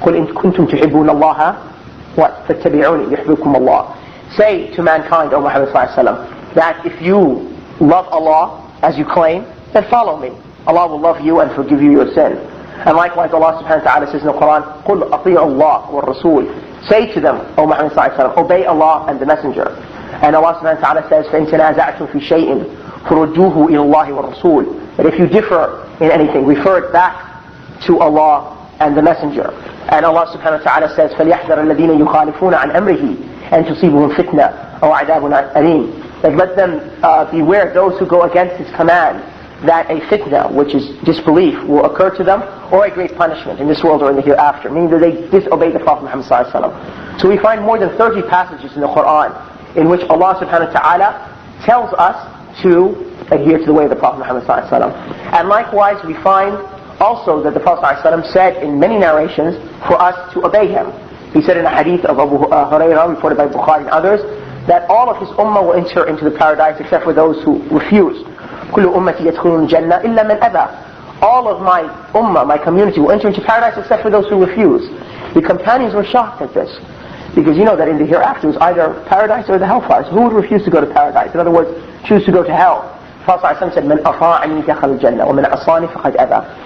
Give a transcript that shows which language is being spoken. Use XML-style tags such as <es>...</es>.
<ar>قُلْ إِن كُنْتُمْ تُحِبُّونَ اللَّهَ فَاتَّبِعُونِي يُحْبِبْكُمُ اللَّهُ.</ar> <en>Say to mankind, O Muhammad ﷺ, that if you love Allah as you claim, then follow me. Allah will love you and forgive you your sin. And likewise Allah subhanahu wa ta'ala says in the Quran,</en> <ar>قُلْ أَطِيعُوا اللَّهَ وَالرَّسُولِ.</ar> <en>Say to them, O Muhammad ﷺ, obey Allah and the Messenger. And Allah subhanahu wa ta'ala says,</en> <ar>فَإِن تَنَازَعْتُمْ فِي شَيْءٍ فَرُدُّوهُ إِلَى اللَّهِ وَالرَّسُولِ.</ar> <en>That if you differ in anything, refer it back to Allah and the Messenger. And Allah subhanahu wa ta'ala says,</en> <ar>فَلْيَحْذَرَ الَّذِينَ يُخَالِفُونَ عَنْ أَمْرِهِ أَن تُصِيبُهُمْ فِتْنَةٌ أَوْ عَذَابٌ أَلِيمٌ.</ar> <en>That let them beware those who go against His command, that a fitna, which is disbelief, will occur to them, or a great punishment in this world or in the hereafter, meaning that they disobey the Prophet Muhammad ﷺ. So we find more than 30 passages in the Quran in which Allah subhanahu wa ta'ala tells us to adhere to the way of the Prophet Muhammad ﷺ. And likewise we find also that the Prophet ﷺ said in many narrations for us to obey him. He said in a hadith of Abu Hurairah, reported by Bukhari and others, that all of his ummah will enter into the paradise except for those who refuse.</en> <ar>كل أمتي يدخلون الجنة إلا من أبى.</ar> <en>All of my ummah, my community, will enter into paradise except for those who refuse. The companions were shocked at this, because you know that in the hereafter it was either paradise or the hellfire. So who would refuse to go to paradise? In other words, choose to go to hell. The Prophet said,</en> <ar>"Man ata'ani dakhala al-jannah, wa man asani faqad aba."</ar>